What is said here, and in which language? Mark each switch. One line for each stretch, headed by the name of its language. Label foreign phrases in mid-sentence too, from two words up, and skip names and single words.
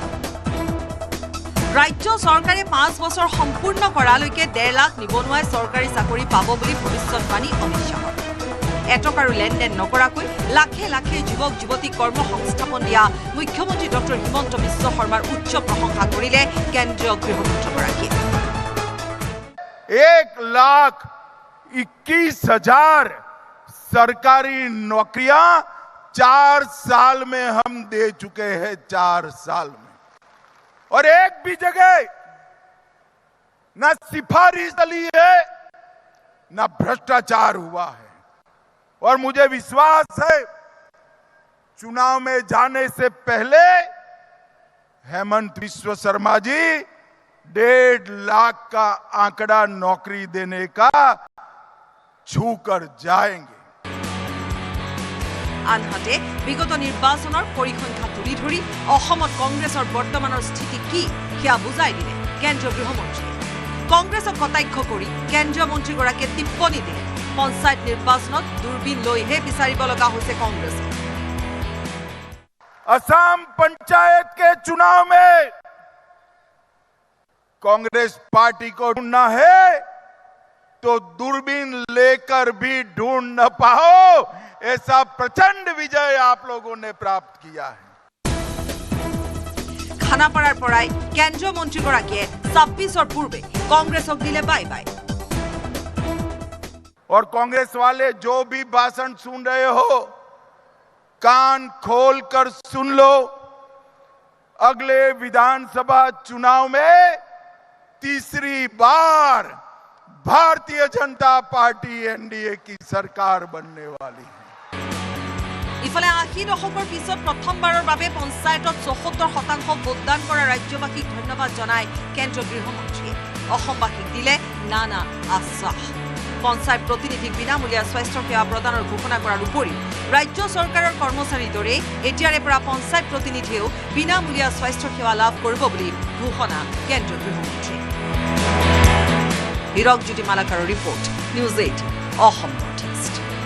Assamese: ৰাজ্য চৰকাৰে 5 বছৰ সম্পূৰ্ণ কৰালৈকে 1.5 লাখ নিবনুৱাই চৰকাৰী চাকৰি পাব বুলি ভৱিষ্যৎবাণী অমিত শ্বাহৰ। এটকাৰো লেনদেন নকৰাকৈ লাখে লাখে যুৱক যুৱতীক কৰ্ম সংস্থাপন দিয়া মুখ্যমন্ত্ৰী ডক্টৰ হিমন্ত বিশ্ব শৰ্মাৰ উচ্চ প্ৰশংসা কৰিলে কেন্দ্ৰীয় গৃহমন্ত্ৰীগৰাকীয়ে।
Hindi: 1,21,000 सरकारी नौकरियां 4 साल में हम दे चुके हैं, 4 साल में। और एक भी जगह न सिफारिश चली है न भ्रष्टाचार हुआ है। और मुझे विश्वास है चुनाव में जाने से पहले हेमंत बिस्वा शर्मा जी 1.5 लाख का आंकड़ा नौकरी देने का छू कर जाएंगे।
Assamese: আনহাতে বিগত নিৰ্বাচনৰ পৰিসংখ্যা তুলি ধৰি অসমত কংগ্ৰেছৰ বৰ্তমানৰ স্থিতি কি সেয়া বুজাই দিলে কেন্দ্ৰীয় গৃহমন্ত্ৰীয়ে কংগ্ৰেছক কটাক্ষ কৰি কেন্দ্ৰীয় মন্ত্ৰীগৰাকীয়ে টিপ্পনী দিলে পঞ্চায়ত নিৰ্বাচনত দূৰবীন লৈহে বিচাৰিব লগা হৈছে কংগ্ৰেছ
Hindi: असम पंचायत के चुनाव में कांग्रेस पार्टी को ढूंढना है तो दूरबीन लेकर भी ढूंढ न पाओ ऐसा प्रचंड विजय आप लोगों ने प्राप्त किया है
Assamese: খানাপাৰাৰ পৰাই কেন্দ্ৰীয় মন্ত্ৰীগৰাকীয়ে 26ৰ পূৰ্বে কংগ্ৰেছক দিলে
English: bye bye
Hindi: और कांग्रेस वाले जो भी भाषण सुन रहे हो कान खोलकर सुन लो अगले विधानसभा चुनाव में तीसरी बार भारतीय जनता पार्टी एनडीए की सरकार बनने वाली है
Assamese: ইফালে 80 দশকৰ পিছত প্ৰথমবাৰৰ বাবে পঞ্চায়তত ৭৪% ভোটদান কৰা ৰাজ্যবাসীক ধন্যবাদ জনায় কেন্দ্ৰীয় গৃহমন্ত্ৰীয়ে অসমবাসীক দিলে নানা আশ্বাস পঞ্চায়ত প্ৰতিনিধিক বিনামূলীয়া স্বাস্থ্য সেৱা প্ৰদানৰ ঘোষণা কৰাৰ উপৰিও ৰাজ্য চৰকাৰৰ কৰ্মচাৰীৰ দৰে এতিয়াৰে পৰা পঞ্চায়ত প্ৰতিনিধিয়েও বিনামূলীয়া স্বাস্থ্য সেৱা লাভ কৰিব বুলি ঘোষণা কেন্দ্ৰীয় গৃহমন্ত্ৰী হিৰকজ্যোতি মালাকাৰৰ ৰিপৰ্ট নিউজ 8 অসম নৰ্থ ইষ্ট